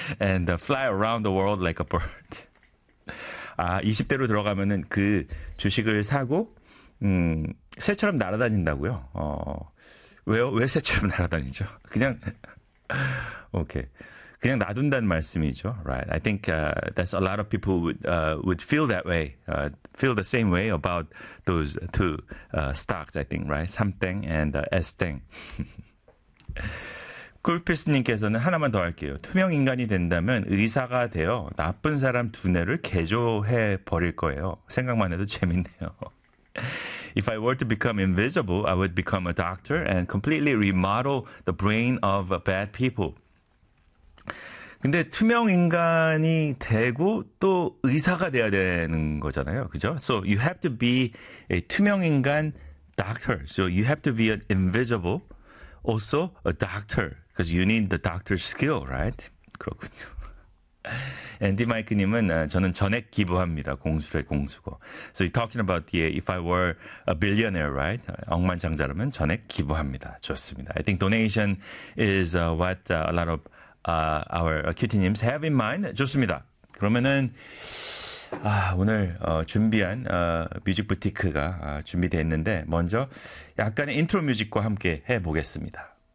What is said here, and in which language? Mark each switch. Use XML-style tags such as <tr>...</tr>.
<en>And fly around the world like a bird.</en> <ko>아, 20대로 들어가면은 그 주식을 사고 새처럼 날아다닌다고요. 왜요? 왜 새처럼 날아다니죠? 그냥 오케이. 그냥 놔둔다는 말씀이죠.</ko> <en>Right. I think that's a lot of people would feel that way. Feel the same way about those two stocks, I think, right? Something and S-thing.</en> <ko>쿨피스님께서는 하나만 더 할게요. 투명 인간이 된다면 의사가 되어 나쁜 사람 두뇌를 개조해 버릴 거예요. 생각만 해도 재밌네요.</ko> <en>If I were to become invisible, I would become a doctor and completely remodel the brain of bad people.</en> <ko>근데 투명 인간이 되고 또 의사가 돼야 되는 거잖아요. 그죠?</ko> <en>So you have to be a</en> <ko>투명 인간</ko> <en>doctor. So you have to be an invisible also a doctor. Because you need the doctor's skill, right?</en> <ko>그렇군요. 앤디 마이크님은 저는 전액 기부합니다. 공수래 공수고.</ko> <en>So you're talking about if I were a billionaire, right?</en> <ko>억만장자라면 전액 기부합니다. 좋습니다.</ko> <en>I think donation is what a lot of our QT님s have in mind.</en> <ko>좋습니다. 그러면은 오늘 준비한 뮤직 부티크가 준비되어 있는데 먼저 약간의 인트로 뮤직과 함께 해보겠습니다.</ko>